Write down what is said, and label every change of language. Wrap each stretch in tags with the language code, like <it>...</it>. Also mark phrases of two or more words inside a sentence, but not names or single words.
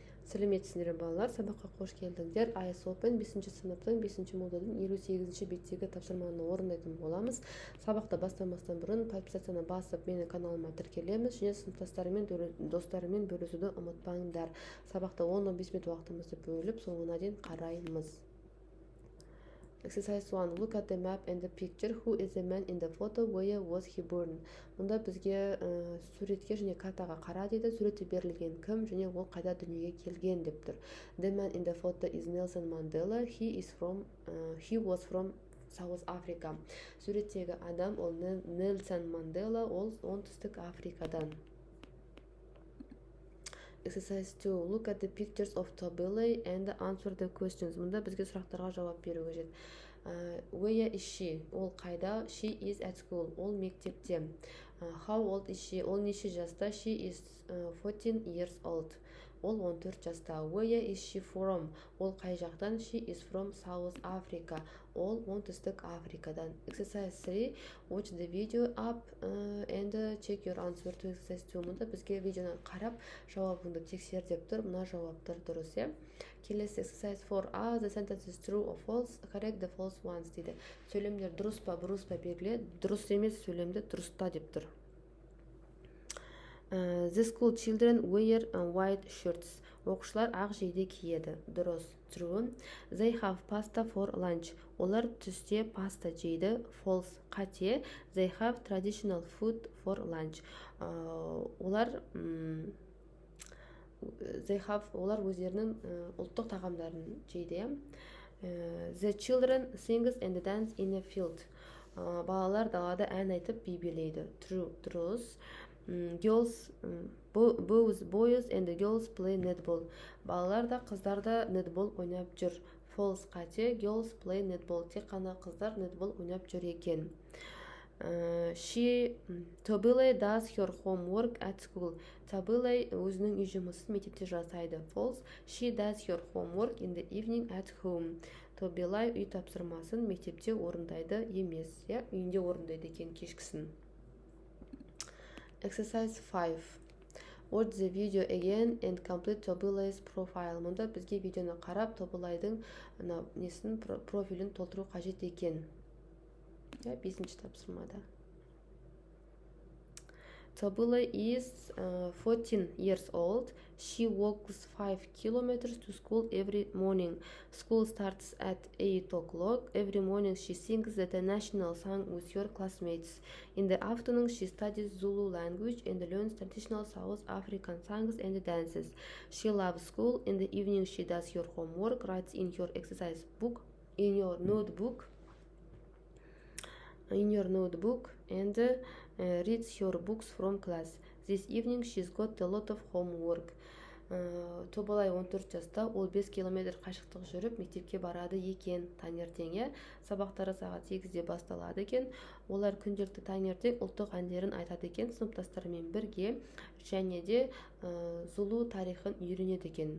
<kk>Сәлеметсіздер балалар, сабаққа қош келдіңдер. IS Open 5-ші сыныптың 5-ші модулдің 58-ші беттегі тапсырманы орындайтын боламыз. Сабақты бастамастан бұрын подписацияны басып, менің каналыма тіркелеміз және сыныптастарымен, достарымен бөлісуді ұмытпаңдар. Сабақта 10-15 минут уақытымызды бөліп, соңына дейін қараймыз.</kk> <en>Exercise 1. Look at the map and the picture. Who is the man in the photo? Where was he born?</en> <kk>Мұнда бізге суретке және картаға қара дейді. Суретте берілген кім және ол қайда дүниеге келген деп тұр.</kk> <en>The man in the photo is Nelson Mandela. He was from South Africa.</en> <kk>Суреттегі адам ол Нельсон Мандела, ол оңтүстік Африкадан.</kk> <en>Exercise 2. Look at the pictures of Tobile and answer the questions.</en> <kk>Мұнда бізге сұрақтарға жауап беру қажет.</kk> <en>Where is she?</en> <kk>Ол қайда?</kk> <en>She is at school.</en> <kk>Ол мектепте.</kk> <en>How old is she?</en> <kk>Ол неше жаста?</kk> <en>She is 14 years old.</en> <kk>Ол 14 жаста.</kk> <en>Where is she from?</en> <kk>Ол қай жақтан?</kk> <en>She is from South Africa.</en> <kk>Ол оңтүстік Африкадан. Exercise 3.</kk> <en>Watch the video up and check your answer to exercise 2.</en> <kk>Мұнда бізге видеоны қарап, жауабыңды тексер деп тұр. Мына жауаптар дұрыс, е? Келесі exercise 4.</kk> <en>The sentence is true or false. Correct the false ones дейді.</en> <kk>Сөйлемдер дұрыс па, бұрыс па белгіле. Дұрыс емес сөйлемді дұрыста деп тұр.</kk> <en>The school children wear white shirts.</en> <kk>Оқушылар ақ жейде киеді. Дұрыс.</kk> <en>True. They have pasta for lunch.</en> <kk>Олар түсте паста жейді. False. Қате.</kk> <en>They have traditional food for lunch.</en> <kk>Олар өздерінің ұлттық тағамдарын жейді.</kk> <en>The children sings and dance in a field.</en> <kk>Балалар далада ән айтып би билейді.</kk> <en>True. Дұрыс. Both boys and girls play netball.</en> <kk>Балалар да қыздар да netball ойнап жүр. False. Қате.</kk> <en>Girls play netball.</en> <kk>Тек қана қыздар netball ойнап жүр екен.</kk> <en>Tobile does her homework at school.</en> <kk>Tobile өзінің үй жұмысын мектепте жасайды. False.</kk> <en>She does her homework in the evening at home.</en> <kk>Tobile үй тапсырмасын мектепте орындайды емес. Үйінде орындайды екен кешкісін.</kk> <en>Exercise 5. Watch the video again and complete Tobile's profile.</en> <kk>Мұнда бізге видеоны қарап, Tobile'дің профилін толтыру қажет екен. 5-ші тапсырмада.</kk> <en>Tobile is 14 years old. She walks 5 kilometers to school every morning. School starts at 8 o'clock. Every morning she sings the national song with her classmates. In the afternoon she studies Zulu language and learns traditional South African songs and dances. She loves school. In the evening she does her homework, writes in her exercise book, in your notebook, and reads her books from class. This evening she's got a lot of homework.</en> <kk>Тобылай 14 жаста, ол 5 километр қашықтық жүріп мектепке барады екен таңертең. Сабақтары сағат 8-де басталады екен. Олар күнделікті таңертең ұлттық әндерін айтады екен сыныптастарымен бірге, және де Зулу тарихын үйренеді екен.</kk>